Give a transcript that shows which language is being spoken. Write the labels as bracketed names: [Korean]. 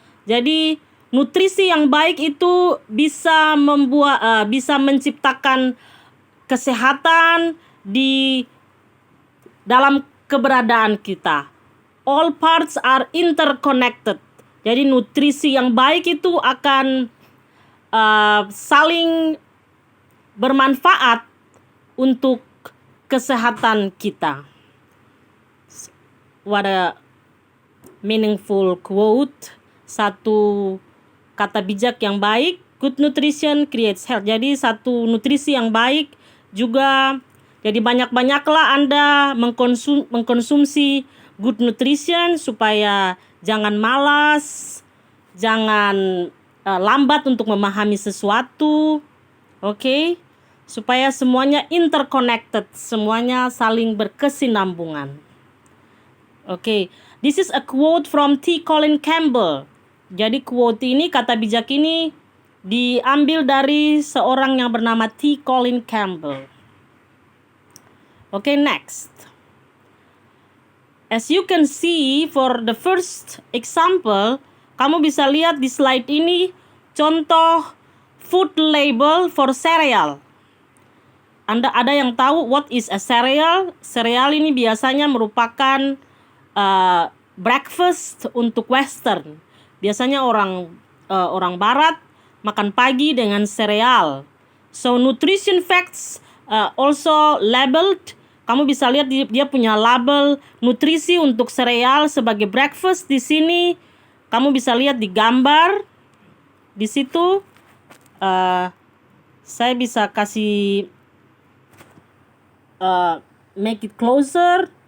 [Indonesian] Jadi nutrisi yang baik itu bisa menciptakan kesehatan di dalam keberadaan kita. [English] All parts are interconnected. [Indonesian] Jadi nutrisi yang baik itu akan saling bermanfaat untuk kesehatan kita. [English] What a meaningful quote. [Indonesian] Satu kata bijak yang baik, [English] good nutrition creates health. [Indonesian] Jadi satu nutrisi yang baik juga, jadi banyak-banyaklah Anda mengkonsumsi good nutrition supaya jangan malas, jangan lambat untuk memahami sesuatu. Okay? Supaya semuanya interconnected, semuanya saling berkesinambungan. [English] Okay, this is a quote from T. Colin Campbell. [Indonesian] Jadi quote ini, kata bijak ini diambil dari seorang yang bernama T. [English] Colin Campbell. Okay, next. As you can see for the first example, [Indonesian] kamu bisa lihat di slide ini contoh [English] food label for cereal. [Indonesian] Ada yang tahu [English] what is a cereal? [Indonesian] Cereal ini biasanya merupakan breakfast untuk Western. Biasanya orang Barat makan pagi dengan sereal. [English] So nutrition facts also labeled. [Indonesian] Kamu bisa lihat dia punya label nutrisi untuk sereal sebagai breakfast di sini. Kamu bisa lihat di gambar di situ. Saya bisa kasih [English] make it closer.